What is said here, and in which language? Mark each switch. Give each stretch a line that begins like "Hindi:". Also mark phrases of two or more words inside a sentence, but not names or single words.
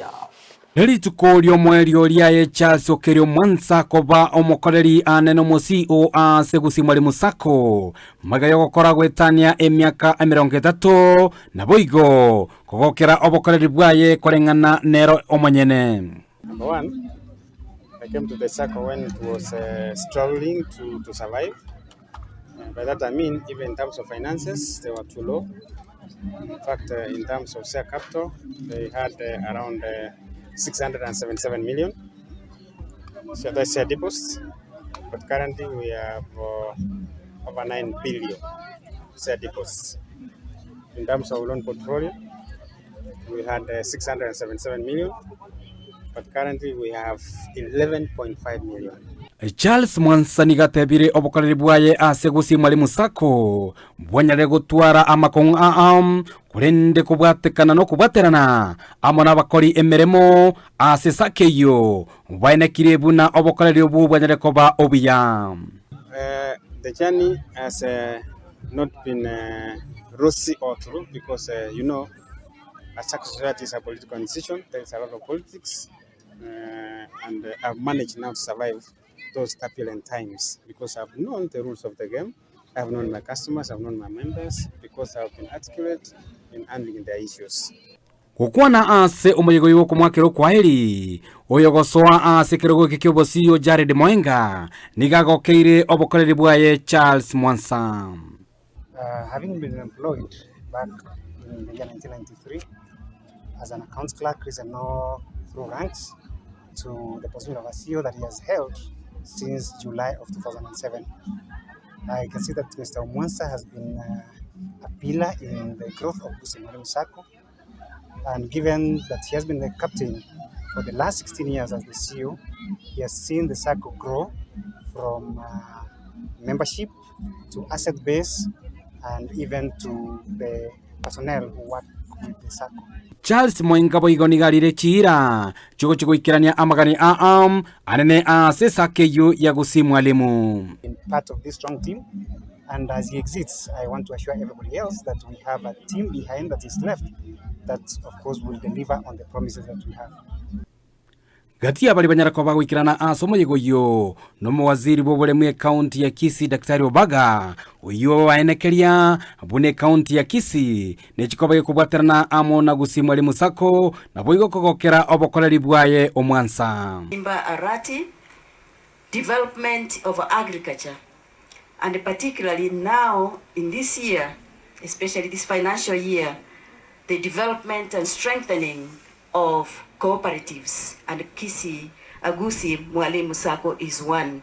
Gusii: Erituko lyo mwelio lyaye Charles okelio Mwanza koba omokoreri anene omusio ase Gusii Mwalimu Sacco magayo gokora gwetania emyaka 30 na boigo kogokera obokoreri bwaye korengana nero omonyene.
English: Number one, I came to the Sacco when it was struggling to survive. By that I mean, even in terms of finances, they were too low. In fact, in terms of share capital, they had around 677 million share deposits, but currently we have over 9 billion share deposits. In terms of loan portfolio, we had 677 million, but currently we have 11.5 million.
Gusii: Charles Mwanza nigatebire obokoreri bwaye ase Gusii Mwalimu Sacco bwanyare gutwara amakong kurende kubwatekana no kubwaterana amona bakori emeremo ase sakeyo bainekire buna obokoreri obu bwanyare koba obiya.
English: The journey has not been rosy or true because you know, a Sacco society is a political institution. There is a lot of politics, and I've managed now to survive those turbulent times because I've known the rules of the game. I've known my customers, I've known my members, because I've been articulate in handling their issues.
Gusii: Kukwana ase omuyego yuko mwakero kwaheri oyogosoa ase kirogo kikyobosi Jared Mwenga nigagokeire obokoreri bwaye Charles Mwanza.
English: Having been employed back in the year 1993 as an accounts clerk, risen through ranks to the position of a CEO that he has held since July of 2007. I can see that Mr. Mwanza has been a pillar in the growth of Gusii Mwalimu Sacco, and given that he has been the captain for the last 16 years as the CEO, he has seen the Sacco grow from membership to asset base and even to the personnel who work with the Sacco.
Gusii: Charles Mwenga boigo nigarire chira chugo ikirania amagani anene ase sakeyo ya Gusii Mwalimu.
English: In part of this strong team, and as he exits, I want to assure everybody else that we have a team behind that is left that of course will deliver on the promises that we have.
Gusii: Gatia bali banyara kwa gwikirana asomo yegoyo no muwaziri bobolemu county ya Kisii Daktari Baada uyo waenekeria bune county ya Kisii nechikobaye kubwaterana amona Gusii Mwalimu Sacco na boigo kogokera obokoreri bwaye omwansa imba arati
English: development of agriculture, and particularly now in this year, especially this financial year, the development and strengthening of cooperatives, and Kisii, Gusii Mwalimu Sacco is one.